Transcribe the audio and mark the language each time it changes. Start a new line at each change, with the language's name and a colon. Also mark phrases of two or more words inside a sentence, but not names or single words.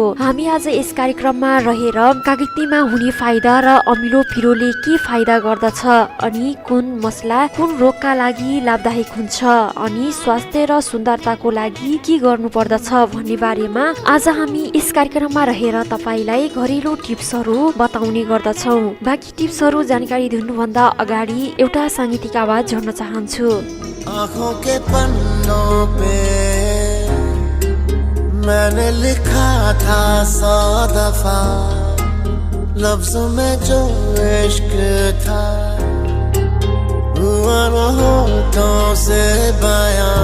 Nepali: हामी आज यस कार्यक्रममा रहेर कागतीमा हुने फाइदा र अमिलो पिरोले के फाइदा गर्दछ अनि कुन मसला कुन रोगका लागि लाभदायक हुन्छ अनि स्वास्थ्य र सुन्दरताको लागि के गर्नु पर्दछ भन्ने बारेमा आज हामी यस कार्यक्रममा रहेर तपाईलाई घरेलु टिप्सहरू बताउने गर्दछौँ। बाँकी टिप्सहरू जानकारी दिनुभन्दा अगाडि एउटा सांगीतिक आवाज जोड्न चाहन्छु।
Hindi: आँखों के पन्नों पे मैंने लिखा था 100 दफा, लफ्जों में जो इश्क था हुआ न होठों से बयां।